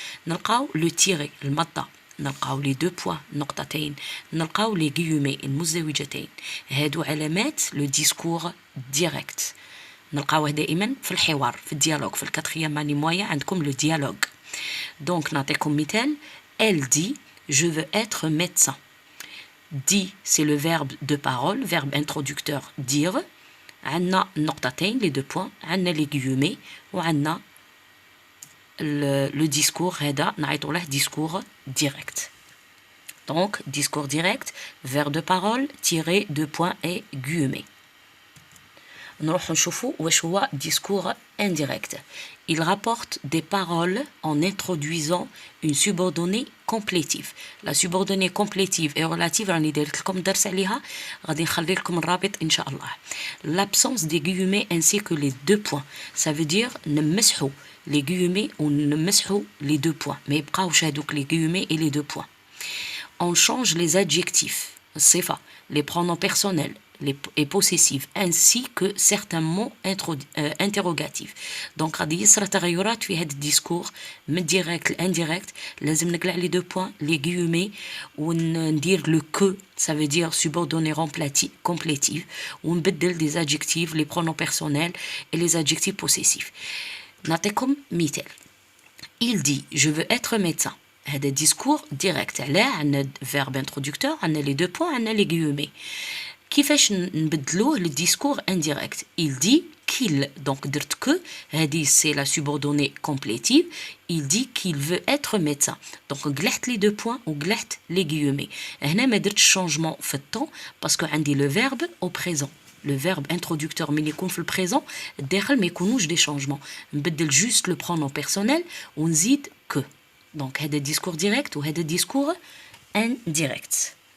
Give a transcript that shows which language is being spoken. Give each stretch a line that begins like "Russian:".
Arabic: نلقاو لو تيري، المطه، نلقاو لي دو بوين، نقطتين، نلقاو لي غيومي، المزدوجتين. هادو علامات
French: لو ديسكور ديريكت.
Arabic: نلقاوه دائما في الحوار، في الديالوج.
French: في الكاتريام اني مويا
Arabic: عندكم لو ديالوج. دونك نعطيكم مثال.
French: Elle dit je veux être médecin. Dit c'est le verbe de parole, verbe introducteur dire.
Arabic: عندنا نقطتين
French: les deux points،
Arabic: عندنا les guillemets، وعندنا
French: le discours
Arabic: هذا نعيطوا له
French: discours direct. Donc discours direct, verbe de parole, tiré, deux points et guillemets.
Arabic: نروح نشوفوا واش هو
French: discours indirect. Il rapporte des paroles en introduisant une subordonnée complétive. La subordonnée complétive et relative
Arabic: راني دايرت لكم درس عليها، غادي نخلي لكم الرابط ان شاء الله.
French: L'absence des guillemets ainsi que les deux points. Ça veut dire
Arabic: نمسحوا
French: les guillemets
Arabic: ونمسحوا
French: les deux points،
Arabic: ما يبقاوش هذوك
French: les guillemets et les deux points. On change les adjectifs، الصفة، les pronoms personnels et possessifs ainsi que certains mots interrogatifs. Donc
Arabic: غادي يصرى تغيرات في هذا الديسكور من الديريكت الانديريكت. لازم نقلع لي دو بوين، لي غيومي، وندير لو كو،
French: ça veut dire subordonné complétif،
Arabic: ونبدل
French: des adjectifs les pronoms personnels et les adjectifs possessifs.
Arabic: نعطيكم مثال.
French: Il dit je veux être médecin.
Arabic: هذا ديسكور ديريكت. علاه؟ عندنا فيرب انترودكتور، عندنا لي دو بوين، عندنا لي غيومي. كيفاش نبدلوه للديسكور انديريكت؟
French: il dit qu'il، donc
Arabic: درت
French: que،
Arabic: هذه
French: c'est la subordonnée complétive. il dit qu'il veut être médecin. donc
Arabic: قلعت لي دو بوين وقلعت لي غيومي. هنا ما درتش شونجمون في الطون باسكو عندي لو فيرب
French: au présent.
Arabic: لو فيرب انترودكتور ملي يكون في البريزون الداخل ما يكونوش دي شونجمون، نبدل جوست لو برونون بيرسونيل ونزيد que.
French: donc
Arabic: هذا ديسكور ديريكت وهذا ديسكور انديريكت.